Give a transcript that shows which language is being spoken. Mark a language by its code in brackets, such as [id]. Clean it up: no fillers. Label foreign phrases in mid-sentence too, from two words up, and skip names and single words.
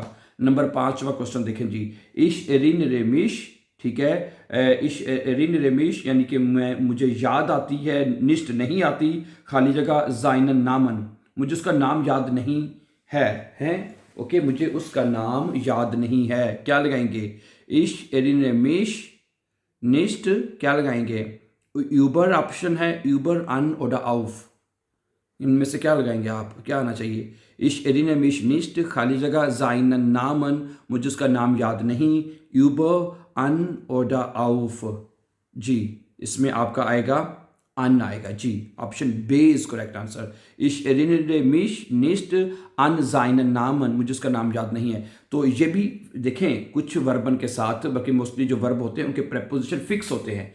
[hi] नंबर 5वां क्वेश्चन देखें जी। [de] ich erinnere mich, [hi] ठीक है, [de] ich erinnere mich [hi] यानी कि मुझे याद आती है, निष्ठ नहीं आती। खाली जगह [de] seinen Namen, [hi] मुझे उसका नाम याद नहीं है। ओके, मुझे उसका नाम याद नहीं है। क्या लगाएंगे? [de] ich erinnere mich nicht, [hi] क्या लगाएंगे? यूबर ऑप्शन है, [de] über an oder auf, [hi] इनमें से क्या लगाएंगे आप? क्या आना चाहिए? [de] ich erinnere mich nicht, [hi] खाली जगह [de] seinen Namen, [hi] मुझे उसका नाम याद नहीं। [de] über an oder auf. [hi] जी, इसमें आपका आएगा अन आएगा। जी, [en] option B is correct answer. [de] ich erinnere mich nicht an seinen Namen, [hi] मुझे उसका नाम याद नहीं है। तो ये भी देखें, कुछ वर्बन के साथ, बल्कि मोस्टली जो वर्ब होते हैं उनके प्रेपोजिशन फिक्स होते हैं।